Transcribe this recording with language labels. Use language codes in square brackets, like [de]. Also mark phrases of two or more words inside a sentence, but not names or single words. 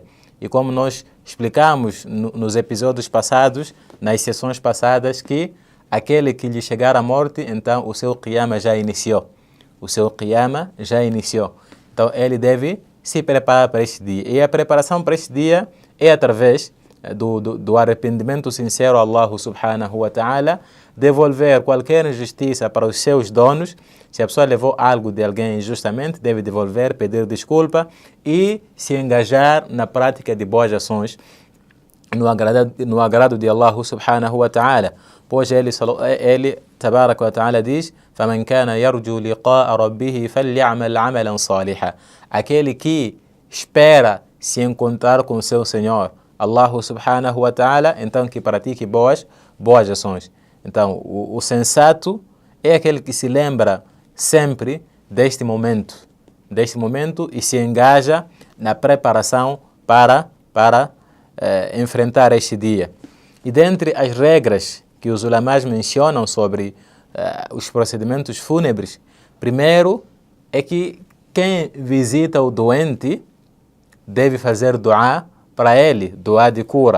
[pt] E como nós explicamos nos episódios passados, nas sessões passadas, que aquele que lhe chegar a morte, então o seu qiyama já iniciou. O seu qiyama já iniciou. Então, ele deve se preparar para este dia. E a preparação para este dia é através do arrependimento sincero a [ar] الله سبحانه وتعالى, [pt] devolver qualquer injustiça para os seus donos. Se a pessoa levou algo de alguém injustamente, deve devolver, pedir desculpa e se engajar na prática de boas ações no agrado de [ar] الله سبحانه وتعالى. [pt] Pois ele [ar] تبارك وتعالى diz: فَمَنْ كَانَ يَرْجُو لِقَاءَ رَبِّهِ فَلْيَعْمَلْ عَمَلًا صَالِحًا. [pt] Aquele que espera se encontrar com seu Senhor, [ar] الله سبحانه وتعالى, [pt] então que pratique boas ações. Então, o sensato é aquele que se lembra sempre deste momento e se engaja na preparação para enfrentar este dia. E dentre as regras que os ulamás mencionam sobre os procedimentos fúnebres, primeiro é que quem visita o doente deve fazer du'a para ele, du'a de cura.